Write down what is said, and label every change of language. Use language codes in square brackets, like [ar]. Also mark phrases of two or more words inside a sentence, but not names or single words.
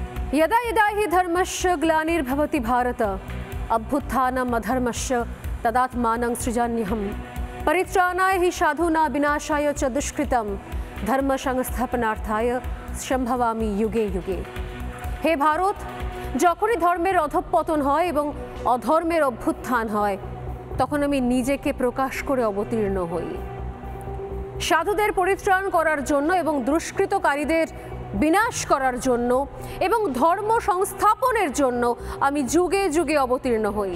[sa] यदा यदा हि धर्मस्य ग्लानिर्भवति भारत अभ्युत्थानम् अधर्मस्य तदात्मानं सृजाम्यहम् परित्राणाय हि साधूनां विनाशाय च दुष्कृतं धर्म संस्थापनार्थाय सम्भवामि युगे युगे। [bn] হে ভারত, যখনই ধর্মের অধঃপতন হয় এবং অধর্মের অভ্যুত্থান হয় তখন আমি নিজেকে প্রকাশ করে অবতীর্ণ হই। সাধুদের পরিত্রাণ করার জন্য এবং দুষ্কৃতকারীদের বিনাশ করার জন্য এবং ধর্ম সংস্থাপনের জন্য আমি যুগে যুগে অবতীর্ণ হই।